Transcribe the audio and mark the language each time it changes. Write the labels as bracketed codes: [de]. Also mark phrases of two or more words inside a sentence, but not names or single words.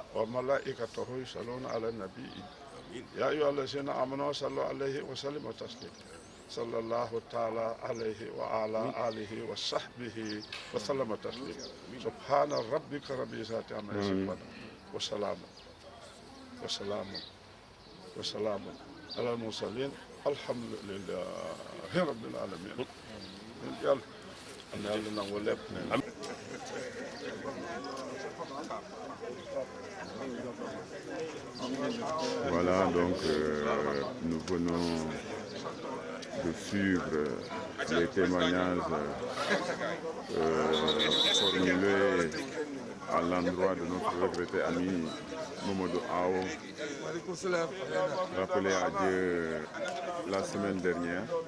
[ar] وملائكته يصلون على النبي يا أيها الذين آمنوا صلوا عليه وسلموا تسليما صلى الله تعالى عليه وعلى آله وصحبه وسلم تسليما سبحان ربك رب العزة عما يصفون وسلام على المرسلين الحمد لله رب العالمين يلا [wo] nangu lépp [fr] Voilà, donc nous venons de suivre les témoignages formulés à l'endroit de notre regretté ami Mamadou Awa, rappelé à Dieu la semaine dernière.